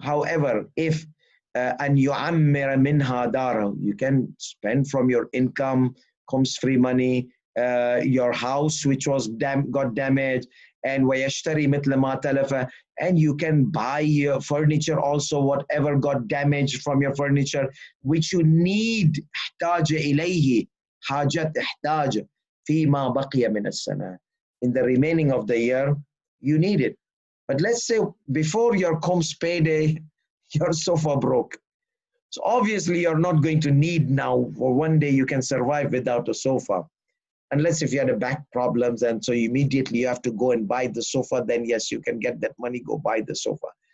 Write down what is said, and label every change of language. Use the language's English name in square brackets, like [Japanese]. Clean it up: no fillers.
[English] However, if [Arabic] أن يعمر منها داره, [English] you can spend from your income, comes free money, your house which was got damaged, and [Arabic] ويشتري مثل ما تلف, [English] and you can buy your furniture also, whatever got damaged from your furniture, which you need. [Arabic] احتاج إليه حاجة احتاج فيما بقي من السنة. [English] In the remaining of the year, you need it. But let's say before your Khums payday, your sofa broke. So obviously you're not going to need now for one day you can survive without a sofa. Unless if you had a back problems and so immediately you have to go and buy the sofa, then yes, you can get that money, go buy the sofa.